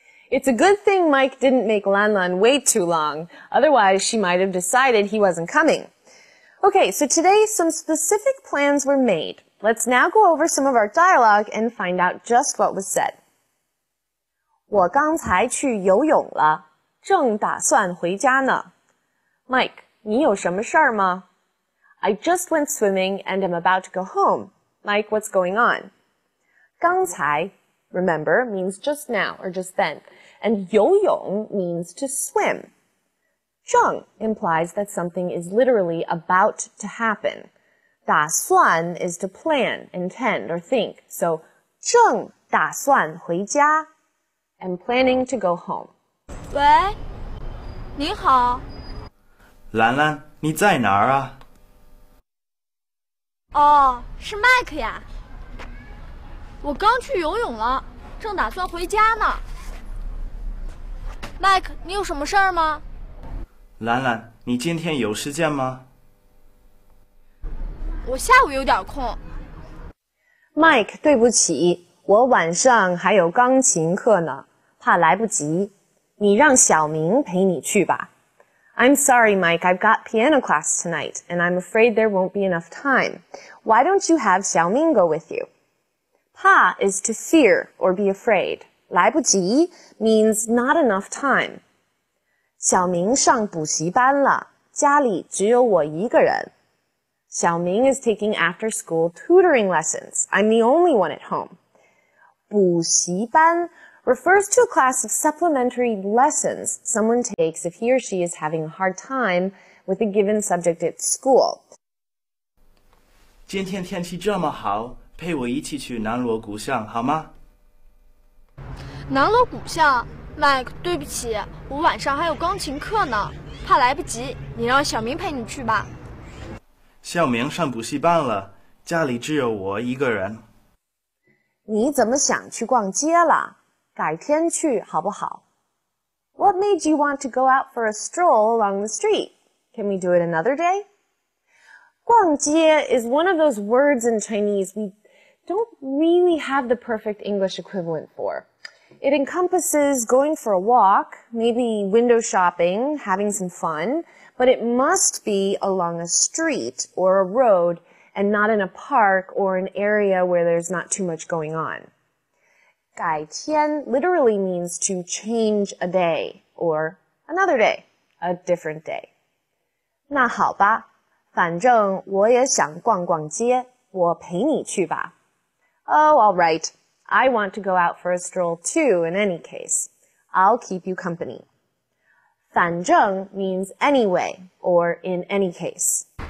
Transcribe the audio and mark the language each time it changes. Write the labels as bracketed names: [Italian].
[English] It's a good thing Mike didn't make Lan Lan wait too long. Otherwise, she might have decided he wasn't coming. Okay, so today some specific plans were made. Let's now go over some of our dialogue and find out just what was said. [Chinese] 我刚才去游泳了，正打算回家呢。 Mike, 你有什么事儿吗？ [English] I just went swimming and am about to go home. Mike, what's going on? 刚才, remember, means just now or just then, and 游泳 means to swim. 正 implies that something is literally about to happen. 打算 is to plan, intend, or think. So, [Chinese] 正打算回家 [English] and planning to go home. [Chinese] 喂，您好。兰兰，你在哪儿啊？哦，是麦克呀。我刚去游泳了，正打算回家呢。麦克，你有什么事儿吗？兰兰，你今天有时间吗？我下午有点空。 Mike, 对不起，我晚上还有钢琴课呢，怕来不及。你让小明陪你去吧。 [English] I'm sorry, Mike, I've got piano class tonight, and I'm afraid there won't be enough time. Why don't you have Xiaoming go with you? 怕 is to fear or be afraid. 来不及 means not enough time. [Chinese] 小明上补习班了，家里只有我一个人。 [English] Xiaoming is taking after-school tutoring lessons. I'm the only one at home. 补习班 refers to a class of supplementary lessons someone takes if he or she is having a hard time with a given subject at school. [Chinese] 今天天气这么好，陪我一起去南锣鼓巷好吗？南锣鼓巷，麦克，对不起，我晚上还有钢琴课呢，怕来不及，你让小明陪你去吧。小明上补习班了，家里只有我一个人。你怎么想去逛街了？改天去好不好？ [English] What made you want to go out for a stroll along the street? Can we do it another day? 逛街 is one of those words in Chinese we don't really have the perfect English equivalent for. It encompasses going for a walk, maybe window shopping, having some fun, but it must be along a street or a road and not in a park or an area where there's not too much going on. 改天 literally means to change a day or another day, a different day. [Chinese] 那好吧，反正我也想逛逛街，我陪你去吧。 [English] Oh, all right. I want to go out for a stroll too in any case. I'll keep you company. 反正 means anyway or in any case.